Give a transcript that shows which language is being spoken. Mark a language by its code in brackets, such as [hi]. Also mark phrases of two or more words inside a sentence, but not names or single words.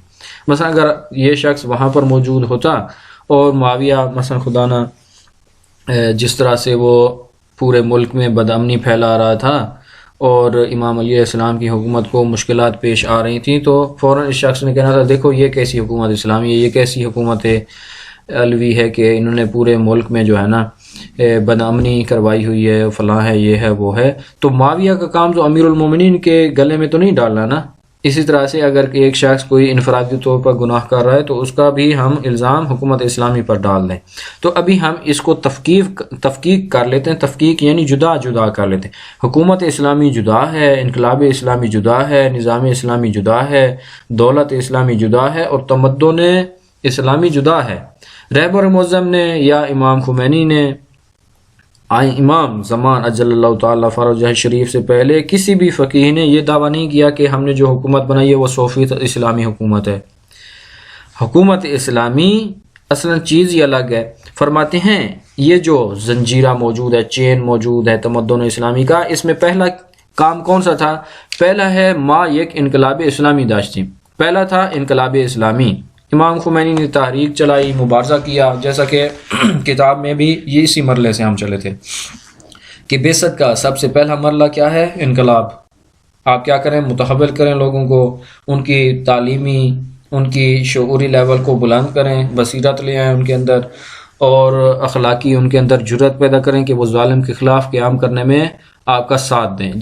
[ur] مثلا اگر یہ شخص وہاں پر موجود ہوتا اور معاویہ مثلا خدا نہ جس طرح سے وہ پورے ملک میں بدامنی پھیلا رہا تھا اور امام علیہ السلام کی حکومت کو مشکلات پیش آ رہی تھیں، تو فوراً اس شخص نے کہنا تھا دیکھو یہ کیسی حکومت اسلامی ہے، یہ کیسی حکومت علوی ہے کہ انہوں نے پورے ملک میں جو ہے نا بدامنی کروائی ہوئی ہے، فلاں ہے، یہ ہے، وہ ہے۔ تو معاویہ کا کام تو امیر المومنین کے گلے میں تو نہیں ڈالنا نا۔ اسی طرح سے اگر ایک شخص کوئی انفرادی طور پر گناہ کر رہا ہے تو اس کا بھی ہم الزام حکومت اسلامی پر ڈال دیں۔ تو ابھی ہم اس کو تفکیک کر لیتے ہیں، تفکیک یعنی جدا جدا کر لیتے ہیں۔ حکومت اسلامی جدا ہے، انقلاب اسلامی جدا ہے، نظام اسلامی جدا ہے، دولت اسلامی جدا ہے، اور تمدن اسلامی جدا ہے۔ رہبر معظم نے یا امام خمینی نے، امام زمان [ar] اجل اللہ تعالیٰ فرجہ شریف [ur] سے پہلے کسی بھی فقیہ نے یہ دعویٰ نہیں کیا کہ ہم نے جو حکومت بنائی ہے وہ 100% اسلامی حکومت ہے۔ حکومت اسلامی اصلاً چیز ہی الگ ہے۔ فرماتے ہیں یہ جو زنجیرہ موجود ہے، چین موجود ہے تمدن اسلامی کا، اس میں پہلا کام کون سا تھا؟ پہلا ہے [fa] ما یک انقلاب اسلامی داشتیم، [ur] پہلا تھا انقلاب اسلامی۔ امام خمینی نے تحریک چلائی، مبارزہ کیا، جیسا کہ کتاب میں بھی یہ اسی مرحلے سے ہم چلے تھے کہ بعثت کا سب سے پہلا مرحلہ کیا ہے؟ انقلاب۔ آپ کیا کریں؟ متحول کریں لوگوں کو، ان کی تعلیمی، ان کی شعوری لیول کو بلند کریں، بصیرت لے آئیں ان کے اندر، اور اخلاقی ان کے اندر جرأت پیدا کریں کہ وہ ظالم کے خلاف قیام کرنے میں آپ کا ساتھ دیں۔